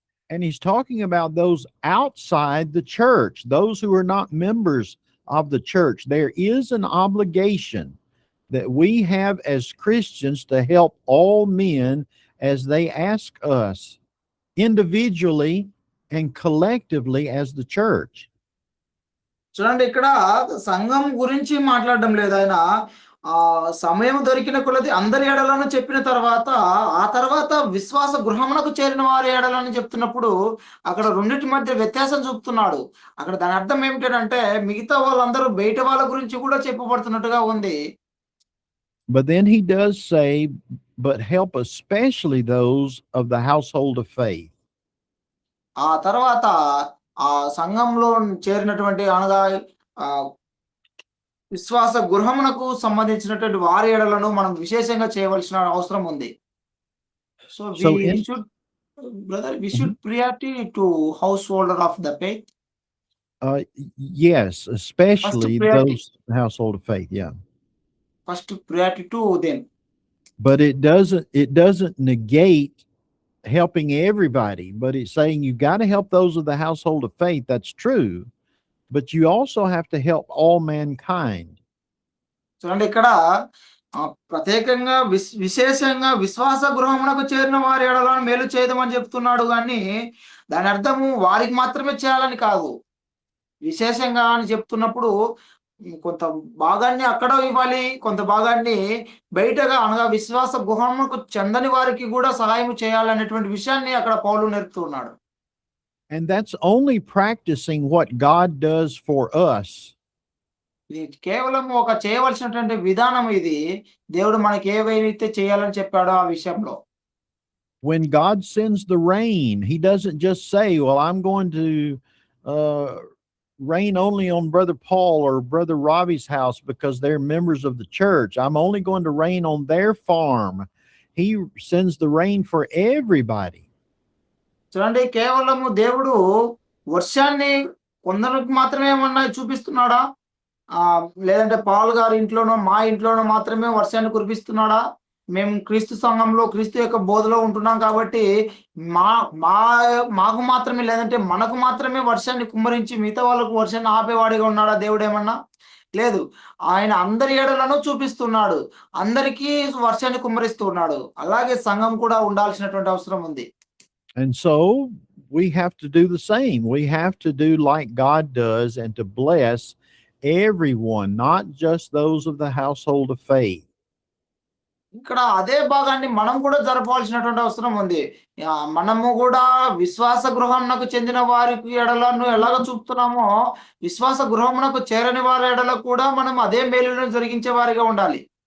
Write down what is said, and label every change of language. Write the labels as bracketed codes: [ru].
[en] And he's talking about those outside the church, those who are not members of the church. There is an obligation that we have as Christians to help all men as they ask us, individually and collectively as the church. [te] చూడండి ఇక్కడ సంఘం గురించి మాట్లాడడం లేదు ఆయన. సమయం దొరికిన కొలది అందరి ఎడలను చెప్పిన తర్వాత, ఆ తర్వాత విశ్వాస గృహమునకు చేరిన వారి ఎడలని చెప్తున్నప్పుడు, అక్కడ రెండిటి మధ్య వ్యత్యాసం చూపుతున్నాడు. అక్కడ దాని అర్థం ఏమిటంటే, మిగతా వాళ్ళందరూ బయట వాళ్ళ గురించి కూడా చెప్పబడుతున్నట్టుగా ఉంది. [en] But then he does say, but help especially those of the household of faith. [te] ఆ తర్వాత ఆ సంఘంలో చేరినటువంటి అనగా ఆహ్, విశ్వాస గృహమునకు సంబంధించినటువంటి వారి ఎడలను మనం విశేషంగా చేయవలసిన అవసరం ఉంది. [en] So we So in should brother we Mhm. Should priority to house holder of the faith. Yes, first especially priority. those household of faith. Yeah. First priority to them. But it doesn't negate helping everybody, but it's saying you got to help those of the household of faith. That's true, but you also have to help all mankind. [te] చూడండి ఇక్కడ ప్రత్యేకంగా విశేషంగా విశ్వాస గృహమునకు చేరిన వారి ఎడల మేలు చేయదమని చెప్తున్నాడు గానీ, దాని అర్థము వారికి మాత్రమే చేయాలని కాదు. విశేషంగా అని చెప్తున్నప్పుడు కొంత భాగాన్ని అక్కడ ఇవ్వాలి. కొంత భాగాన్ని బయటగా అనగా విశ్వాస గృహమునకు చెందని వారికి గూడా సహాయం చేయాలనేటువంటి విషయాన్ని అక్కడ పౌలు నేర్పుతున్నాడు. [en] And that's only practicing what God does for us. [te] ఇది కేవలం ఒక చేయవలసినటువంటి విధానం ఇది. దేవుడు మనకి ఏవైతే చేయాలని చెప్పాడో ఆ విషయంలో. [en] When God sends the rain, he doesn't just say, well, I'm going to uh, rain only on Brother Paul or Brother Robbie's house because they're members of the church. I'm only going to rain on their farm. He sends the rain for everybody. [te] చూడండి కేవలము దేవుడు వర్షాన్ని కొందరికి మాత్రమే ఏమన్నా చూపిస్తున్నాడా? లేదంటే Paul గారి ఇంట్లోనో, మా ఇంట్లోనో మాత్రమే వర్షాన్ని కురిపిస్తున్నాడా? మేము క్రీస్తు సంఘంలో, క్రీస్తు యొక్క బోధలో ఉంటున్నాం కాబట్టి మా మా మాకు మాత్రమే లేదంటే మనకు మాత్రమే వర్షాన్ని కుమ్మరించి మిగతా వాళ్ళకు వర్షాన్ని ఆపేవాడిగా ఉన్నాడా దేవుడేమన్నా? లేదు. ఆయన అందరి ఎడలను చూపిస్తున్నాడు. అందరికీ వర్షాన్ని కుమ్మరిస్తున్నాడు. అలాగే సంఘం కూడా ఉండాల్సినటువంటి అవసరం ఉంది. [en] And so we have to do the same. We have to do like God does and to bless everyone, not just those of the household of faith. [te] ఇక్కడ అదే భాగాన్ని మనం కూడా జరపవలసినటువంటి అవసరం ఉంది. మనము కూడా విశ్వాస గృహమునకు చెందిన వారికి ఎడలను ఎలాగ చూపుతున్నామో, విశ్వాస గృహమునకు చేరని వారి ఎడల కూడా మనం అదే మేలులను జరిగించే వారిగా ఉండాలి.